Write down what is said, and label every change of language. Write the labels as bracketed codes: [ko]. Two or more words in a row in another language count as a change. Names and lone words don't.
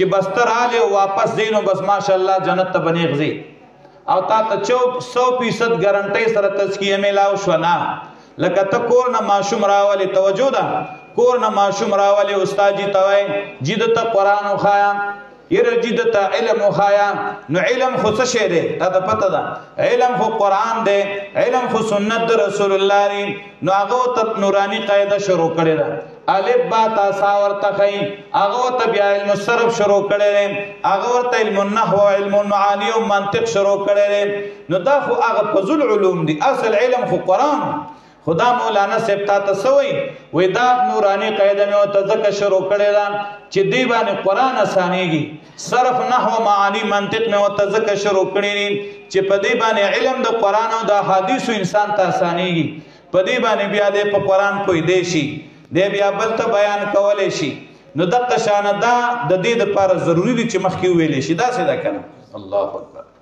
[ps] بستر آلی و واپس دی نو بس ماشاءالله جنت ته بنیغ زی او تا ته 100% ګارنټۍ سره تزکیه میلاو شوه نه لکه ته کور نه ماشوم راولې توجه ده کور نه ماشوم راولې استاد جي ته وایي جي ده ته قرآن وښایه یره جي ده ته علم وښایه نو علم خو څه شی دی تا ته پته ده علم خو قرآن دی علم خو سنت د رسول الله دی نو هغه ته نوراني قاعده شروع کړې ده الف با تا سا ورته ښایي هغه ورته بیا [ar] علم الصرف [ps] شروع کړی دی هغه ورته [ar] علم النحو [ps] او [ar] علم المعاني [ps] او منطق شروع کړی دی نو دا خو هغه فضل علوم دي اصل علم خو قرآن خدا مولانا صاحب تا ته څه وایي دا نوراني قاعده مې ورته ځکه شروع کړې ده چې دې باندې قرآن اسانېږي صرف نحو معاني منطق مې ورته ځکه شروع کړي دي چې په دې باندې علم د قرآن او د حدیثو انسان ته اسانېږي په دې باندې بیا دې په قرآن پوهېدی شي دی بیا بل ته بیان کولی شي نو دغه شانه دا د دې دپاره ضروري دي چې مخکې وویلی شي داسې ده که نه [ar] الله اکبر